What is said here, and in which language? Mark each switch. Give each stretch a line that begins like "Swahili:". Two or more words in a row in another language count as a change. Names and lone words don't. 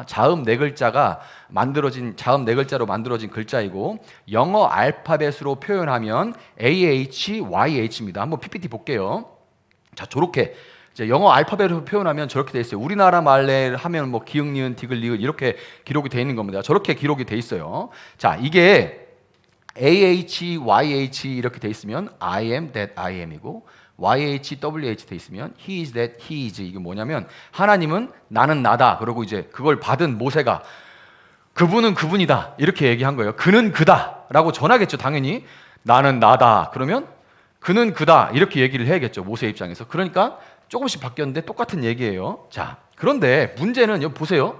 Korean: 자음 네 글자로 만들어진 글자이고, 영어 알파벳으로 표현하면 AHYH입니다. 한번 PPT 볼게요. 자, 저렇게 이제 영어 알파벳으로 표현하면 저렇게 돼 있어요. 우리나라 말래 하면 뭐 기역, 니은, 디귿, 리을 이렇게 기록이 돼 있는 겁니다. 저렇게 기록이 돼 있어요. 자, 이게 AH, YH 이렇게 돼 있으면
English: I am that I am
Korean: 이고, YH, WH 돼 있으면
English: He is that He is.
Korean: 이게 뭐냐면 하나님은 나는 나다. 그리고 이제 그걸 받은 모세가 그분은 그분이다 이렇게 얘기한 거예요. 그는 그다라고 전하겠죠. 당연히 나는 나다. 그러면 그는 그다 이렇게 얘기를 해야겠죠. 모세 입장에서. 그러니까 조금씩 바뀌었는데 똑같은 얘기예요. 자, 그런데 문제는 여기 보세요.